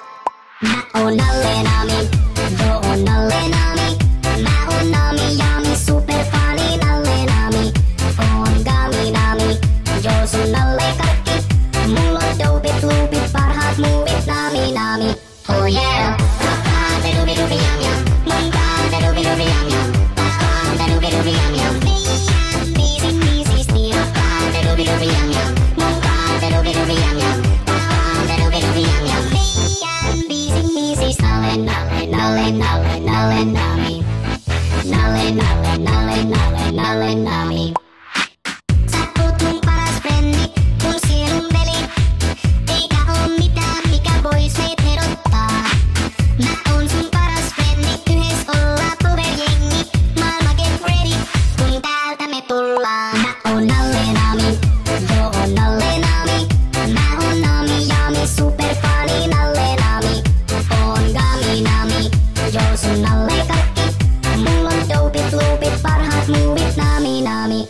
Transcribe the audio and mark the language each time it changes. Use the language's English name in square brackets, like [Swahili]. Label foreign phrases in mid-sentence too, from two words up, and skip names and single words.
[Finnish] Mä oon Nalle Nami, joo oon Nalle Nami. Mä oon Nami Jami, superfani Nalle Nami. Oon Gami Nami, joo sun Nalle Karkki. Mulla on dopit, loopit, parhaat muuvit Nami Nami. [English] Oh yeah. [Finnish] Pakkaante dubi dubi jam jam. Mun kaante dubi dubi jam jam. Pakkaante dubi dubi jam jam. Meidän biisin biisisti. Pakkaante dubi dubi jam jam. Mun kaante dubi dubi jam jam. Pakkaante dubi dubi jam jam. Meidän biisin biisis. Nalle Nalle Nalle Nalle Nalle Nami. Nalle Nalle Nalle Nalle Nalle Nami. Sä oot mun paras frendi, mun sielun veli. Eikä oo mitään, mikä vois meitä erottaa. Mä oon sun paras frendi, yhdessä ollaan powerjengi. Maailma [English] get ready, [Finnish] kun täältä me tullaan. Mä oon Nalle Nami, joo oon Nalle Nami. Mä oon Nami Jami, superfani Nalle Nami. Oon Gami Nami, joo sun Nalle Karkki. Mulla on dopit, loopit, parhaat muuvit Nami Nami.